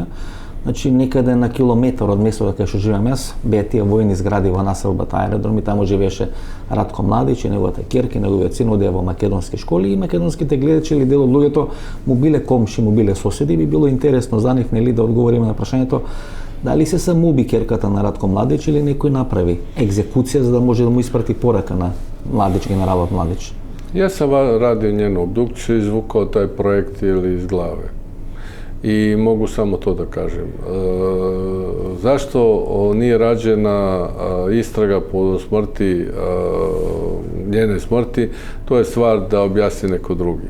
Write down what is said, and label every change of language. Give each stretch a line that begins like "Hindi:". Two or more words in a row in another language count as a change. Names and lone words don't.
Macedonian: Значи, некаде на километар од местото кај што живеам јас, беа тие војни згради во населбата аеродром и таму живееше Ратко Младич и неговата ќерка, неговиот син одеа во македонски школи и македонските гледачи или дел од луѓето му биле комши, му биле соседи, би било интересно за нив нели да одговориме на прашањето дали се самоуби ќерката на Ратко Младич или некој направи екзекуција за да може да му испрати порака на Младич, генералот Младич.
Serbian: Ja sam radio njenu obdukciju i izvukao taj projektil iz glave. I mogu samo to da kažem. Zašto nije rađena istraga po smrti, njene smrti, to je stvar da objasni neko drugi.